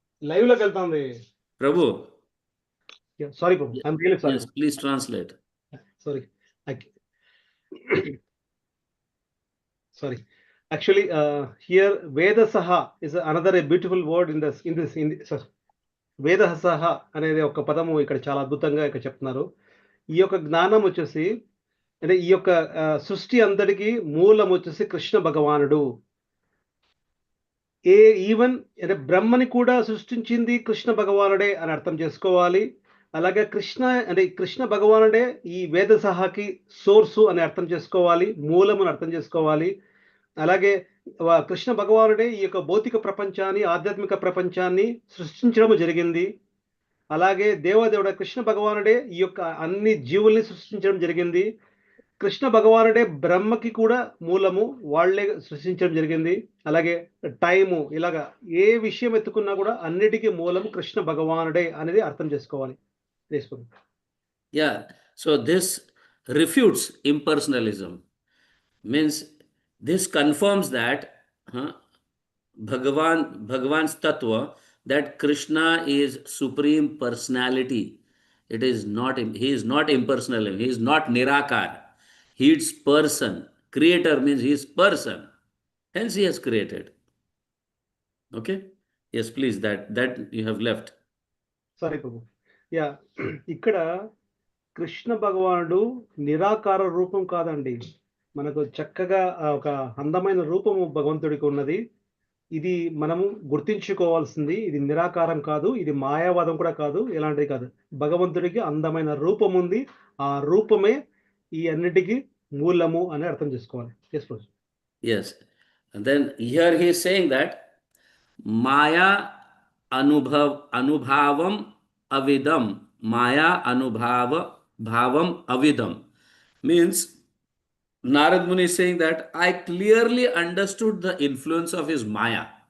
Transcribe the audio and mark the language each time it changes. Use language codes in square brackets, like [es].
[te] Live లోకి వెళ్తాంది. [en] Prabhu. Sorry ప్రభు, I'm really sorry. Yes, please translate. Sorry. Sorry. Actually, here Vedasaha is another a beautiful word in this. [te] Vedasaha అనేది ఒక పదము ఇక్కడ చాలా అద్భుతంగా ఇక్కడ చెప్తున్నారు. ఈ యొక్క జ్ఞానం వచ్చేసి అంటే ఈ యొక్క సృష్టి అంతటికి మూలం వచ్చేసి కృష్ణ భగవానుడు. ఈవెన్ అంటే బ్రహ్మని కూడా సృష్టించింది కృష్ణ భగవానుడే అని అర్థం చేసుకోవాలి. అలాగే కృష్ణ భగవానుడే ఈ వేదసహాకి సోర్సు అని అర్థం చేసుకోవాలి, మూలమును అర్థం చేసుకోవాలి. అలాగే కృష్ణ భగవానుడే ఈ యొక్క భౌతిక ప్రపంచాన్ని, ఆధ్యాత్మిక ప్రపంచాన్ని సృష్టించడం జరిగింది. అలాగే దేవదేవుడ కృష్ణ భగవానుడే ఈ యొక్క అన్ని జీవుల్ని సృష్టించడం జరిగింది. కృష్ణ భగవానుడే బ్రహ్మకి కూడా మూలము, వాళ్లే సృష్టించడం జరిగింది. అలాగే టైము, ఇలాగా ఏ విషయం ఎత్తుకున్నా కూడా అన్నిటికీ మూలము కృష్ణ భగవానుడే అనేది అర్థం చేసుకోవాలి. [en] Yeah, so this refutes impersonalism. Means this confirms that Bhagavan's tattva, that Krishna is supreme personality. He is not impersonal, he is not nirakar. He is person. Creator means he is person. Hence he has created. Okay? Yes, please, that you have left. Sorry, Prabhu. [te] Yeah, ఇక్కడ కృష్ణ భగవానుడు నిరాకార రూపం కాదండి. మనకు చక్కగా ఒక అందమైన రూపము భగవంతుడికి ఉన్నది. ఇది మనము గుర్తించుకోవాల్సింది. ఇది నిరాకారం కాదు, ఇది మాయావాదం కూడా కాదు, ఎలాంటిది కాదు. భగవంతుడికి అందమైన రూపం ఉంది. ఆ రూపమే ఈ అన్నిటికీ మూలము అని అర్థం చేసుకోవాలి. [en] Yes, Prabhu. Yes. And then here he is saying that [sa] Maya anubhavam avidam. Maya bhavam avidam. [en] Means Narad Muni is saying that I clearly understood the influence of his Maya.